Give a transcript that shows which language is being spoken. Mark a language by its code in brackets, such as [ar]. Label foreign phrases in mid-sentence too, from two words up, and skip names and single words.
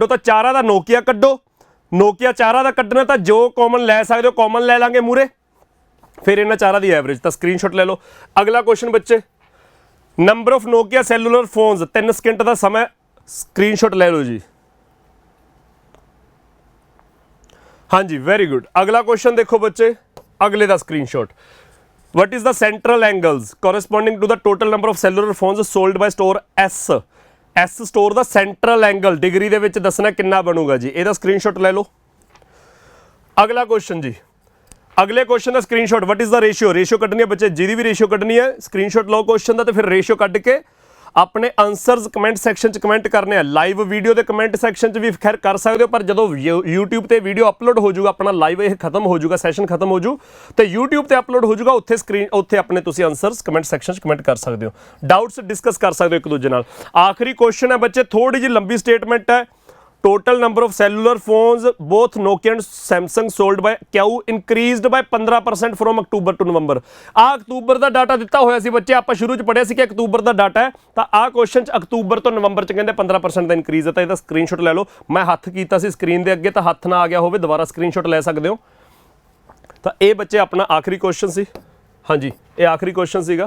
[pa] ਤਾਂ ਚਾਰਾਂ ਦਾ ਨੋਕੀਆ ਕੱਢੋ, ਨੋਕੀਆ ਚਾਰਾਂ ਦਾ ਕੱਢਣਾ ਤਾਂ ਜੋ ਕਾਮਨ ਲੈ ਸਕਦੇ ਹੋ ਕਾਮਨ ਲੈ ਲਾਂਗੇ ਮੂਰੇ, ਫਿਰ ਇਹਨਾਂ ਚਾਰਾਂ ਦੀ ਐਵਰੇਜ। ਤਾਂ ਸਕਰੀਨਸ਼ਾਟ ਲੈ ਲਓ। ਅਗਲਾ ਕੁਐਸਚਨ ਬੱਚੇ, [en] number of Nokia cellular phones [pa] 3 ਸਕਿੰਟ ਦਾ ਸਮਾਂ, ਸਕਰੀਨਸ਼ਾਟ ਲੈ ਲਓ ਜੀ। ਹਾਂਜੀ [en] very good. [pa] ਅਗਲਾ ਕੁਐਸਚਨ ਦੇਖੋ ਬੱਚੇ, ਅਗਲੇ ਦਾ ਸਕਰੀਨਸ਼ਾਟ, [en] what is the central angles corresponding to the total number of cellular phones sold by store S store ਦਾ central angle degree [pa] ਦੇ ਵਿੱਚ ਦੱਸਣਾ ਕਿੰਨਾ ਬਣੂਗਾ ਜੀ, ਇਹਦਾ ਸਕਰੀਨਸ਼ਾਟ ਲੈ ਲਓ। ਅਗਲਾ ਕੁਐਸਚਨ ਜੀ, ਅਗਲੇ ਕੁਐਸਚਨ ਦਾ ਸਕਰੀਨਸ਼ਾਟ, [en] what is the [pa] ਰੇਸ਼ੀਓ ਕੱਢਣੀ ਹੈ ਬੱਚੇ, ਜਿਹਦੀ ਵੀ ਰੇਸ਼ੀਓ ਕੱਢਣੀ ਹੈ ਸਕਰੀਨਸ਼ਾਟ ਲਓ ਕੁਐਸਚਨ ਦਾ, ਤੇ ਫਿਰ ਰੇਸ਼ੀਓ ਕੱਢ ਕੇ ਆਪਣੇ [en] answers comment section [pa] 'ਚ ਕਮੈਂਟ ਕਰਨੇ ਆ। [en] live video [pa] ਦੇ [en] comment section [pa] 'ਚ ਵੀ ਖੈਰ ਕਰ ਸਕਦੇ ਹੋ, ਪਰ ਜਦੋਂ YouTube ਤੇ [en] video upload [pa] ਹੋ ਜਾਊਗਾ, ਆਪਣਾ ਲਾਈਵ ਇਹ ਖਤਮ ਹੋ ਜਾਊਗਾ, ਸੈਸ਼ਨ ਖਤਮ ਹੋ ਜੂ ਤੇ YouTube ਤੇ ਅਪਲੋਡ ਹੋ ਜਾਊਗਾ, ਉੱਥੇ ਆਪਣੇ ਤੁਸੀਂ [en] answers comment section [pa] 'ਚ ਕਮੈਂਟ ਕਰ ਸਕਦੇ ਹੋ, [en] doubts discuss [pa] ਕਰ ਸਕਦੇ ਹੋ ਇੱਕ ਦੂਜੇ ਨਾਲ। ਆਖਰੀ ਕੁਐਸਚਨ ਹੈ ਬੱਚੇ, ਥੋੜੀ ਜਿਹੀ ਲੰਬੀ ਸਟੇਟਮੈਂਟ ਹੈ, [en] total number of cellular phones both Nokia and Samsung sold by Q increased by 15% from October to November। [pa] ਆ ਅਕਤੂਬਰ ਦਾ ਡਾਟਾ ਦਿੱਤਾ ਹੋਇਆ ਸੀ ਬੱਚੇ, ਆਪਾਂ ਸ਼ੁਰੂ ਚ ਪੜਿਆ ਸੀ ਕਿ ਅਕਤੂਬਰ ਦਾ ਡਾਟਾ ਹੈ, ਤਾਂ ਆ ਕੁਐਸਚਨ ਚ ਅਕਤੂਬਰ ਤੋਂ ਨਵੰਬਰ ਚ ਕਹਿੰਦੇ 15% ਦਾ ਇਨਕਰੀਜ਼ ਹੈ। ਤਾਂ ਇਹਦਾ ਸਕਰੀਨਸ਼ਾਟ ਲੈ ਲਓ। ਮੈਂ ਹੱਥ ਕੀਤਾ ਸੀ ਸਕਰੀਨ ਦੇ ਅੱਗੇ, ਤਾਂ ਹੱਥ ਨਾ ਆ ਗਿਆ ਹੋਵੇ ਦੁਬਾਰਾ ਸਕਰੀਨਸ਼ਾਟ ਲੈ ਸਕਦੇ ਹੋ। ਤਾਂ ਇਹ ਬੱਚੇ ਆਪਣਾ ਆਖਰੀ ਕੁਐਸਚਨ ਸੀ। ਹਾਂਜੀ ਇਹ ਆਖਰੀ ਕੁਐਸਚਨ ਸੀਗਾ।